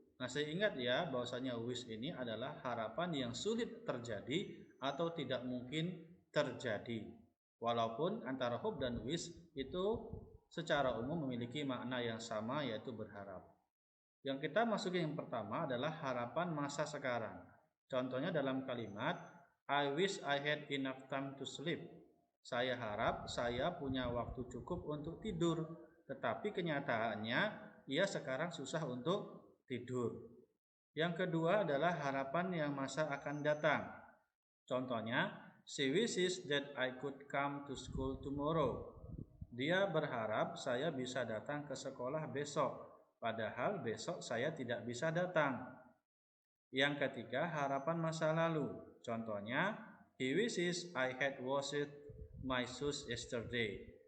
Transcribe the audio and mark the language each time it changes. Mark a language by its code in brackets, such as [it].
[id] Masih ingat ya bahwasanya wish ini adalah harapan yang sulit terjadi atau tidak mungkin terjadi. Walaupun antara hope dan wish itu secara umum memiliki makna yang sama, yaitu berharap. Yang kita masuki yang pertama adalah harapan masa sekarang. Contohnya dalam kalimat [en] I wish I had enough time to sleep. [id] Saya harap saya punya waktu cukup untuk tidur, tetapi kenyataannya ia sekarang susah untuk tidur. Yang kedua adalah harapan yang masa akan datang. Contohnya, [en] she wishes that I could come to school tomorrow. [id] Dia berharap saya bisa datang ke sekolah besok, padahal besok saya tidak bisa datang. Yang ketiga, harapan masa lalu. Contohnya, [en] he wishes I had washed my shoes yesterday.